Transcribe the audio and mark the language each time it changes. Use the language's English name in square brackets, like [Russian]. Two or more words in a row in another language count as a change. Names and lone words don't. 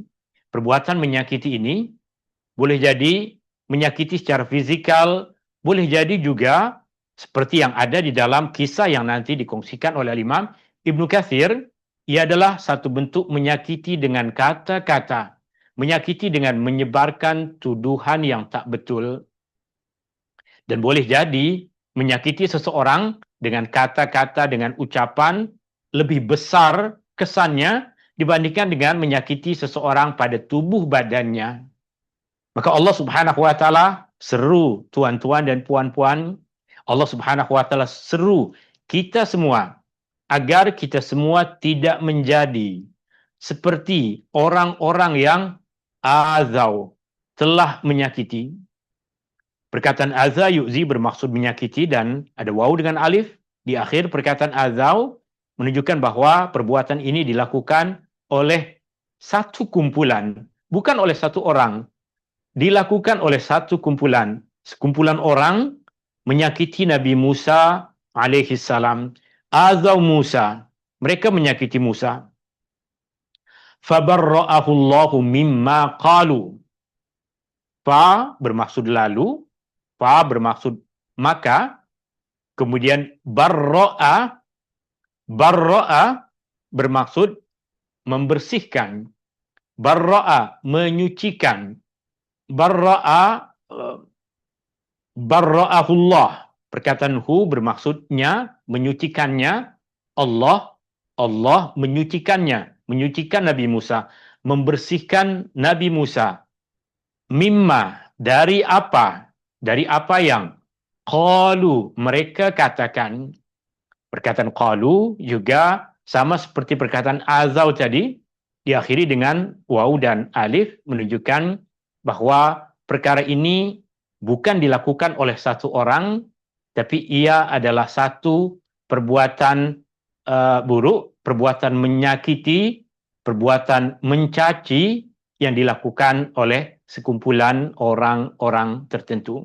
[Malay] Perbuatan menyakiti ini boleh jadi menyakiti secara fisikal, boleh jadi juga seperti yang ada di dalam kisah yang nanti dikongsikan oleh Imam Ibnu Katsir, ia adalah satu bentuk menyakiti dengan kata-kata, menyakiti dengan menyebarkan tuduhan yang tak betul. Dan boleh jadi menyakiti seseorang dengan kata-kata, dengan ucapan lebih besar kesannya dibandingkan dengan menyakiti seseorang pada tubuh badannya. Maka [Arabic] الله سبحانه وتعالى [Malay] seru tuan-tuan dan puan-puan, [Arabic] الله سبحانه وتعالى [Malay] seru kita semua agar kita semua tidak menjadi seperti orang-orang yang azau, telah menyakiti. Perkataan [Arabic] آذى يؤذي [Malay] bermaksud menyakiti dan ada waw dengan alif di akhir perkataan azau, menunjukkan bahwa perbuatan ini dilakukan oleh satu kumpulan, bukan oleh satu orang. Dilakukan oleh satu kumpulan. Sekumpulan orang menyakiti Nabi Musa [Arabic] عليه السلام. آذوا موسى. [Malay] Mereka menyakiti Musa. [Arabic] فبرأه الله مما قالوا. [Malay] Fa bermaksud lalu. Fa bermaksud maka. Kemudian barra'a. Barra'a bermaksud membersihkan. Barra'a menyucikan. Barra'a, barra'ahullah. Perkataan hu bermaksudnya menyucikannya. Allah menyucikannya. Menyucikan Nabi Musa. Membersihkan Nabi Musa. Mimma, dari apa? Dari apa yang? Qalu, mereka katakan. Perkataan qalu juga sama seperti perkataan azau tadi. Diakhiri dengan waw dan alif menunjukkan bahwa perkara ini bukan dilakukan oleh satu orang, tapi ia adalah satu perbuatan buruk, perbuatan menyakiti, perbuatan mencaci yang dilakukan oleh sekumpulan orang-orang tertentu.